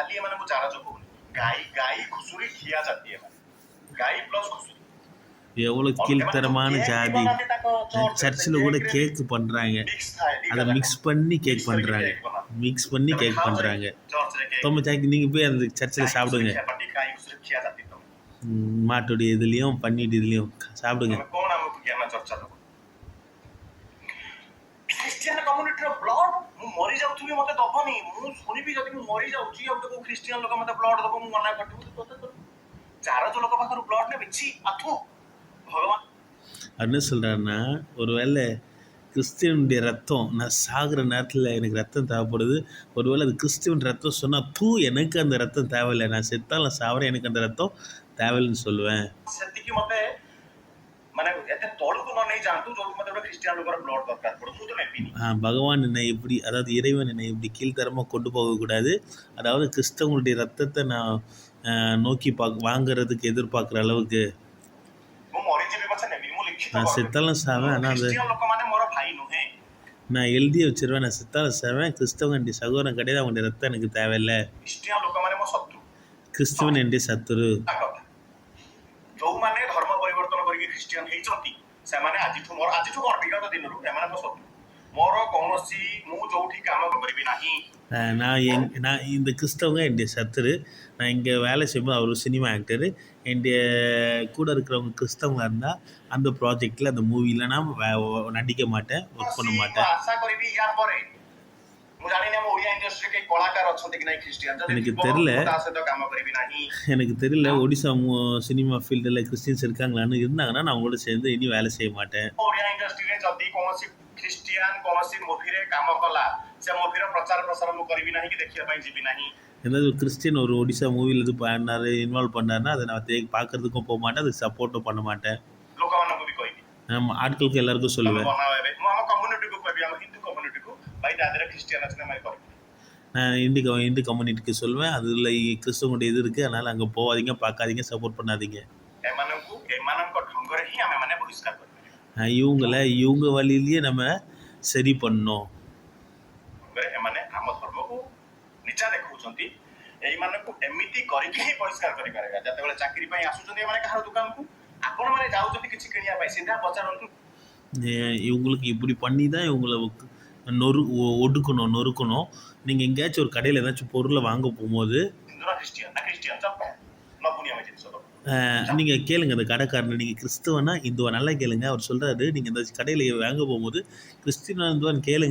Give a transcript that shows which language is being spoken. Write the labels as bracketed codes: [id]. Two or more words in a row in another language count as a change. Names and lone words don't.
[ta] எவ்வளோ கீழ்த்தரமான ஜாதி. சர்ச்சில் கூட கேக்கு பண்ணுறாங்க, அதை மிக்ஸ் பண்ணி கேக் பண்ணுறாங்க. நீங்கள் போய் அந்த சர்ச்சில் சாப்பிடுங்க, மாட்டுடைய இதுலேயும் பன்னிட்டு இதுலேயும் சாப்பிடுங்க. [or] ଖ୍ରୀଷ୍ଟିଆନ କମ୍ୟୁନିଟିର ବ୍ଲଡ୍ ମୁଁ ମରିଯାଉଥିବି, ମୋତେ ଦବନି। ମୁଁ ଶୁଣିବି ଯଦି ମୁଁ ମରିଯାଉଛି, ଆଉ ତ କୋଉ ଖ୍ରୀଷ୍ଟିଆନ ଲୋକ ମୋତେ ବ୍ଲଡ୍ ଦବ, ମୁଁ ମନା କରିବି। ଚାରଜ ଲୋକ ପାଖରୁ ବ୍ଲଡ୍ ନେବି, ଛି ଆଥୁ ଭଗବାନ। [ta] என்ன சொல்கிறாருன்னா, ஒருவேளை கிறிஸ்டியனுடைய ரத்தம் நான் சாகிற நேரத்தில் எனக்கு ரத்தம் தேவைப்படுது. ஒருவேளை அது கிறிஸ்டியன் ரத்தம் சொன்னால் எனக்கு அந்த ரத்தம் தேவையில்லை, நான் செத்தாலும் சாவறேன், எனக்கு அந்த ரத்தம் தேவையில்லைன்னு சொல்லுவேன். [or] ସେତିକି ମତେ ମାନେ ଏତେ ତଳକୁ ନ ନେଇ ଯାଆନ୍ତୁ ଯୋଉଠି ମତେ ଗୋଟେ ଖ୍ରୀଷ୍ଟିଆନ ଲୋକର ବ୍ଲଡ୍ ଦରକାର ପଡୁ, ମୁଁ ତ ନେବିନି. [ta] பகவான் என்னை எப்படி, அதாவது இறைவன் என்னை இப்படி கீழ்த்தரமாக கொண்டு போகக்கூடாது. அதாவது கிறிஸ்தவங்களுடைய ரத்தத்தை நான் நோக்கி வாங்குறதுக்கு எதிர்பார்க்குற அளவுக்கு [or] ମୁଁ ମରିଯିବି ପଛେ ନେବିନି, ମୁଁ ଲିଖିତ [ta] நான் செத்தாலும் சாவேன். ஆனால் அது [or] ଖ୍ରୀଷ୍ଟିଆନ ଲୋକମାନେ ମୋର ଭାଇ ନୁହେଁ. [ta] நான் எழுதி வச்சிருவேன், நான் செத்தாலும் சாவேன், கிறிஸ்தவன் என்னுடைய சகோதரன் கிடையாது, அவங்களுடைய ரத்தம் எனக்கு தேவையில்லை. [or] ଖ୍ରୀଷ୍ଟିଆନ ଲୋକମାନେ ମୋ ଶତ୍ରୁ. [ta] கிறிஸ்தவன் என்னுடைய சத்துரு. [or] ଯୋଉମାନେ ଧର୍ମ ପରିବର୍ତ୍ତନ କରିକି ଖ୍ରୀଷ୍ଟିଆନ ହେଇଛନ୍ତି ସେମାନେ ଆଜିଠୁ କଣ ବିଗତ ଦିନରୁ ଏମାନେ ମୋ ଶତ୍ରୁ. ମୋର କୌଣସି ମୁଁ ଯୋଉଠି କାମ କରିବି ନାହିଁ. [ta] நான் இந்த கிறிஸ்தவங்க என்னுடைய சத்துரு. நான் இங்கே வேலை செய்யும்போது அவர் [en] cinema actor, [ta] என்னுடைய கூட இருக்கிறவங்க கிறிஸ்தவங்க இருந்தால் அந்த ப்ராஜெக்டில் அந்த மூவியில் நான் நடிக்க மாட்டேன், ஒர்க் பண்ண மாட்டேன். [or] ଆଶା କରିବି ୟା ପରେ ମୁଁ ଜାଣିନି ଆମ ଓଡ଼ିଆ ଇଣ୍ଡଷ୍ଟ୍ରି କେହି କଳାକାର ଅଛନ୍ତି କି ନାହିଁ ଖ୍ରୀଷ୍ଟିଆନ, [ta] எனக்கு தெரியல, [or] ତା ସହିତ କାମ କରିବି ନାହିଁ. [ta] எனக்கு தெரியல ஒடிசா சினிமா ஃபீல்டில் கிறிஸ்டின்ஸ் இருக்காங்களான்னு. இருந்தாங்கன்னா நான் அவங்களோட சேர்ந்து இனி வேலை செய்ய மாட்டேன். [or] ଓଡ଼ିଆ ଇଣ୍ଡଷ୍ଟ୍ରିରେ ଯଦି କୌଣସି ଖ୍ରୀଷ୍ଟିଆନ କୌଣସି ମୁଭିରେ କାମ କଲା, ସେ ମୁଭିର ପ୍ରଚାର ପ୍ରସାର ମୁଁ କରିବି ନାହିଁ କି ଦେଖିବା ପାଇଁ ଯିବି ନାହିଁ. [ta] ஏதாவது ஒரு கிறிஸ்டின் ஒரு ஒடிசா மூவியில் இது பண்ணார், இன்வால்வ் பண்ணாருன்னா அதை நான் பார்க்கறதுக்கும் போக மாட்டேன், அதுக்கு சப்போர்ட்டும் பண்ண மாட்டேன். [or] ଲୋକମାନଙ୍କୁ ବି କହିବି, [ta] நம்ம ஆட்களுக்கு எல்லாருக்கும் சொல்லுவேன். [or] ମୁଁ ଆମ କମ୍ୟୁନିଟିକୁ କହିବି, ଆମ ହିନ୍ଦୁ କମ୍ୟୁନିଟିକୁ, ଭାଇ ତା ଦେହରେ ଖ୍ରୀଷ୍ଟିଆନ ଅଛି ନା କରିବି. [ta] நான் இந்து கம்யூனிட்டிக்கு சொல்லுவேன், அதில் கிறிஸ்தவனுடைய இது இருக்குது, அதனால் அங்கே போகாதீங்க, பார்க்காதீங்க, சப்போர்ட் பண்ணாதீங்க. [or] ଏମାନଙ୍କ ଢଙ୍ଗରେ ହିଁ ଆମେମାନେ ବହିଷ୍କାର କରିପାରିବା. [ta] இவங்க வழியிலேயே நம்ம சரி பண்ணோம். [or] ଏମାନେ ଆମ ଧର୍ମକୁ ନିଚା ଦେଖାଉଛନ୍ତି, ଏଇମାନଙ୍କୁ ଏମିତି କରିକି ହିଁ ବହିଷ୍କାର କରିପାରିବା. ଯେତେବେଳେ ଚାକିରି ପାଇଁ ଆସୁଛନ୍ତି ଏମାନେ କାହାର ଦୋକାନକୁ, ଆପଣମାନେ ଯାଉଛନ୍ତି କିଛି କିଣିବା ପାଇଁ, ସିଧା ପଚାରନ୍ତୁ. [ta] இவங்களுக்கு இப்படி பண்ணி தான் இவங்களை நொறுக்கணும். நீங்கள் எங்கேயாச்சும் ஒரு கடையில் ஏதாச்சும் பொருளை வாங்க போகும்போது நீங்கள் கேளுங்க அந்த கடைக்காரனை, நீங்கள் கிறிஸ்துவனா இந்துவா, நல்லா கேளுங்க. அவர் சொல்கிறாரு, நீங்கள் இந்த கடையில் வாங்க போகும்போது கிறிஸ்டினா இந்துவான்னு கேளுங்க.